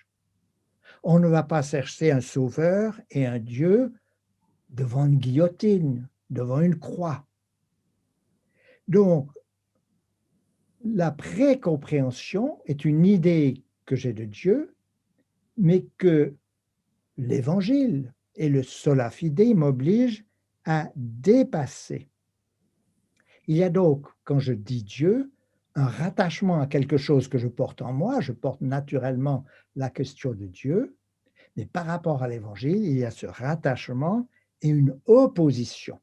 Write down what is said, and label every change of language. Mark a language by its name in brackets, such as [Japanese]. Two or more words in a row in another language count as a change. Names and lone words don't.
[French] On ne va pas chercher un sauveur et un Dieu devant une guillotine, devant une croix. Donc, la précompréhension est une idée que j'ai de Dieu, mais que l'Évangile et le [Latin] sola fide [French] m'obligent à dépasser. Il y a donc, quand je dis Dieu, un rattachement à quelque chose que je porte en moi, je porte naturellement la question de Dieu, mais par rapport à l'Évangile, il y a ce rattachement et une opposition.